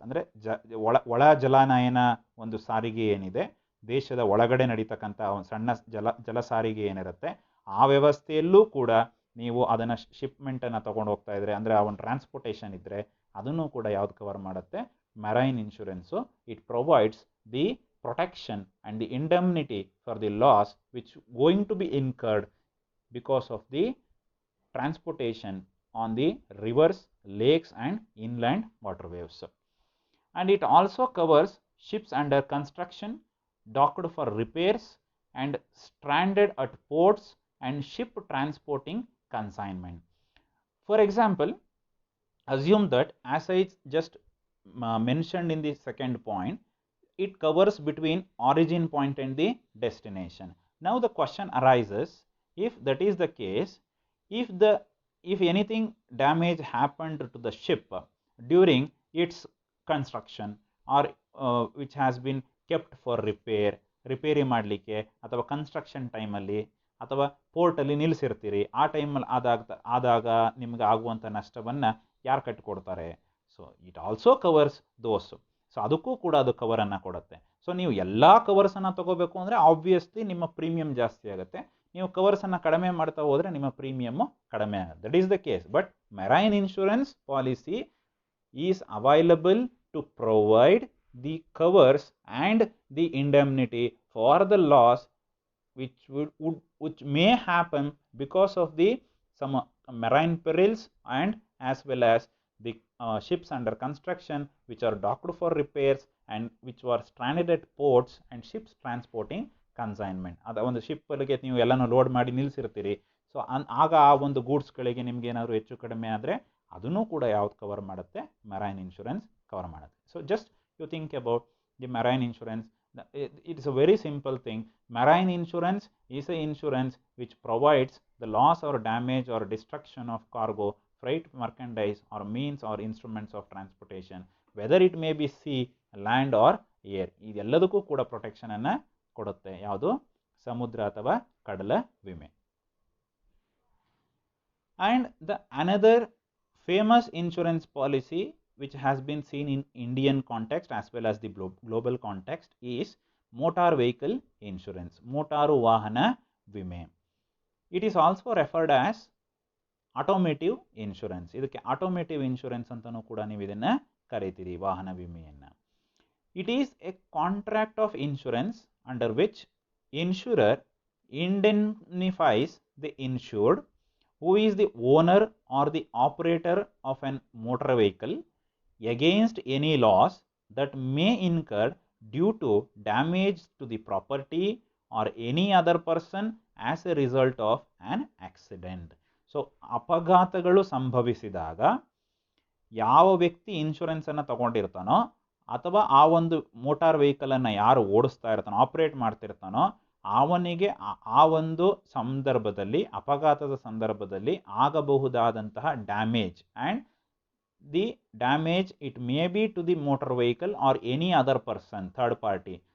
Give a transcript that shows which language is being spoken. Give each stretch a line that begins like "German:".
Kannada: ಅಂದರೆ ಒಳ ಜಲಾನಯನ ಒಂದು ಸಾರಿಗೆ ಏನಿದೆ, ದೇಶದ ಒಳಗಡೆ ನಡೀತಕ್ಕಂಥ ಒಂದು ಸಣ್ಣ ಜಲ ಸಾರಿಗೆ ಏನಿರುತ್ತೆ, ಆ ವ್ಯವಸ್ಥೆಯಲ್ಲೂ ಕೂಡ ನೀವು ಅದನ್ನು ಶಿಪ್ಮೆಂಟನ್ನು ತೊಗೊಂಡು ಹೋಗ್ತಾ ಇದ್ರೆ, ಅಂದರೆ ಆ ಒಂದು ಟ್ರಾನ್ಸ್ಪೋರ್ಟೇಷನ್ ಇದ್ದರೆ ಅದನ್ನು ಕೂಡ ಯಾವ್ದು ಕವರ್ ಮಾಡುತ್ತೆ? Marine insurance.
English: It provides the protection and the indemnity for the loss which going to be incurred because of the transportation on the rivers, lakes and inland waterways. And it also covers ships under construction, docked for repairs and stranded at ports and ship transporting consignment. For example, assume that, as I just mentioned in the second point, it covers between origin point and the destination. Now the question arises, if that is the case, if anything damage happened to the ship during its construction or which has been kept for
Kannada: repair ಮಾಡಲಿಕ್ಕೆ, ಅಥವಾ construction ಟೈಮಲ್ಲಿ ಅಥವಾ ಪೋರ್ಟಲ್ಲಿ ನಿಲ್ಲಿಸಿರ್ತೀರಿ, ಆ ಟೈಮಲ್ಲಿ ಆದಾಗ ನಿಮಗೆ ಆಗುವಂಥ ನಷ್ಟವನ್ನು ಯಾರು ಕಟ್ಟಿಕೊಡ್ತಾರೆ? So
English: It also covers those.
Kannada: So ಅದಕ್ಕೂ ಕೂಡ ಅದು ಕವರನ್ನು ಕೊಡುತ್ತೆ. ಸೊ ನೀವು ಎಲ್ಲ ಕವರ್ಸನ್ನು ತಗೋಬೇಕು ಅಂದರೆ ಆಬ್ವಿಯಸ್ಲಿ ನಿಮ್ಮ ಪ್ರೀಮಿಯಂ ಜಾಸ್ತಿ ಆಗುತ್ತೆ. ನೀವು ಕವರ್ಸನ್ನು ಕಡಿಮೆ ಮಾಡ್ತಾ ಹೋದರೆ ನಿಮ್ಮ ಪ್ರೀಮಿಯಮ್ಮು ಕಡಿಮೆ ಆಗುತ್ತೆ.
English: That is the case. But marine insurance policy is available to provide the covers and the indemnity for the loss which may happen because of the some marine perils and as well as the ships under construction which are docked for repairs and which were stranded at ports and ships transporting consignment.
Kannada: ಅದ ಒಂದು ಶಿಪ್ಪಲ್ಲಿಗೆ ನೀವು ಎಲ್ಲನೂ load ಮಾಡಿ ನಿಲ್ಲಿಸಿರ್ತೀರಿ. So ಆಗ ಆ ಒಂದು ಗೂಡ್ಸ್ಗಳಿಗೆ ನಿಮ್ಗೆ ಏನಾದರೂ ಹೆಚ್ಚು ಕಡಿಮೆ ಆದರೆ ಅದನ್ನು ಕೂಡ ಯಾವ್ದು ಕವರ್ ಮಾಡುತ್ತೆ? ಮೆರೈನ್ ಇನ್ಶೂರೆನ್ಸ್ ಕವರ್ ಮಾಡುತ್ತೆ.
English: So just you think about the marine insurance. It is a very simple thing. Marine insurance is an insurance which provides the loss or damage or destruction of cargo, freight, merchandise or means or instruments of transportation, whether it may be sea, land or air.
Kannada: ಇದೆಲ್ಲದಕ್ಕೂ ಕೂಡ protection ಅನ್ನು ಕೊಡುತ್ತೆ. ಯಾವುದು? ಸಮುದ್ರ ಅಥವಾ ಕಡಲ ವಿಮೆ.
English: And the another famous insurance policy which has been seen in Indian context as well as the global context is motor vehicle insurance,
Kannada: motaru vahana vime.
English: It is also referred as automotive insurance.
Kannada: ಇದಕ್ಕೆ automotive insurance ಅಂತನೂ ಕೂಡ ನೀವು ಇದನ್ನು ಕರೀತೀರಿ, ವಾಹನ ವಿಮೆಯನ್ನು.
English: It is a contract of insurance under which insurer indemnifies the insured who is the owner or the operator of an motor vehicle against any loss that may incur due to damage to the property or any other person as a result of an accident.
Kannada: So ಅಪಘಾತಗಳು ಸಂಭವಿಸಿದಾಗ ಯಾವ ವ್ಯಕ್ತಿ insurance ಅನ್ನು ತಗೊಂಡಿರ್ತಾನೋ ಅಥವಾ ಆ ಒಂದು motor vehicle ಅನ್ನು ಯಾರು ಓಡಿಸ್ತಾ ಇರ್ತಾನೋ, ಆಪರೇಟ್ ಮಾಡ್ತಿರ್ತಾನೋ, ಅವನಿಗೆ ಆ ಒಂದು ಸಂದರ್ಭದಲ್ಲಿ, ಅಪಘಾತದ ಸಂದರ್ಭದಲ್ಲಿ ಆಗಬಹುದಾದಂತಹ damage
English: And the damage it may be to the motor vehicle or any other person, third party.